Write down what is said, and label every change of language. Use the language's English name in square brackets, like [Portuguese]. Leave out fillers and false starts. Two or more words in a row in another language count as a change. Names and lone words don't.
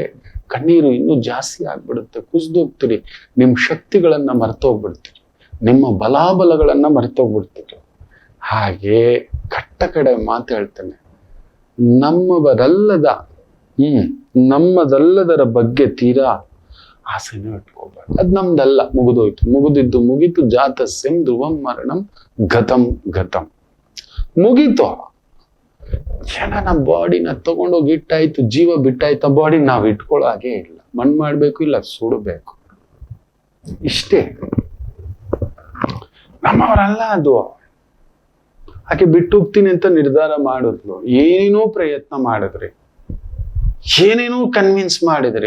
[Kannada] ಕಣ್ಣೀರು ಇನ್ನೂ ಜಾಸ್ತಿ ಆಗ್ಬಿಡುತ್ತೆ, ಕುಸಿದೋಗ್ತೀರಿ, ನಿಮ್ಮ ಶಕ್ತಿಗಳನ್ನ ಮರ್ತೋಗ್ಬಿಡ್ತೀರಿ, ನಿಮ್ಮ ಬಲಾಬಲಗಳನ್ನ ಮರ್ತೋಗ್ಬಿಡ್ತೀರಿ. ಹಾಗೆ ಕಟ್ಟ ಕಡೆ ಮಾತು ಹೇಳ್ತೇನೆ, ನಮ್ಮದಲ್ಲದರ ಬಗ್ಗೆ ತೀರಾ ಆಸೆನೂ ಇಟ್ಕೋಬಾರ್ದು. ಅದ್ ನಮ್ದಲ್ಲ, ಮುಗಿದೋಯ್ತು, ಮುಗಿದಿದ್ದು ಮುಗೀತು. [Sanskrit] ಜಾತಸ್ಯಂ ಧ್ರುವಂ ಮರಣಂ ಗತಂ ಗತಂ, [Kannada] ಮುಗೀತು. ನಮ್ಮ ಬಾಡಿನ ತಗೊಂಡೋಗಿ ಇಟ್ಟಾಯ್ತು, ಜೀವ ಬಿಟ್ಟಾಯ್ತು. ಆ ಬಾಡಿ ನಾವು ಇಟ್ಕೊಳ್ಳೋ ಹಾಗೆ ಇಲ್ಲ. ಮಣ್ಣು ಮಾಡ್ಬೇಕು, ಇಲ್ಲ ಸುಡಬೇಕು, ಇಷ್ಟೇ. ನಮ್ಮವರಲ್ಲ ಅದು. ಆಕೆ ಬಿಟ್ಟು ಹೋಗ್ತೀನಿ ಅಂತ ನಿರ್ಧಾರ ಮಾಡಿದ್ಲು, ಏನೇನೋ ಪ್ರಯತ್ನ ಮಾಡಿದ್ರಿ, ಏನೇನೋ ಕನ್ವಿನ್ಸ್ ಮಾಡಿದ್ರಿ.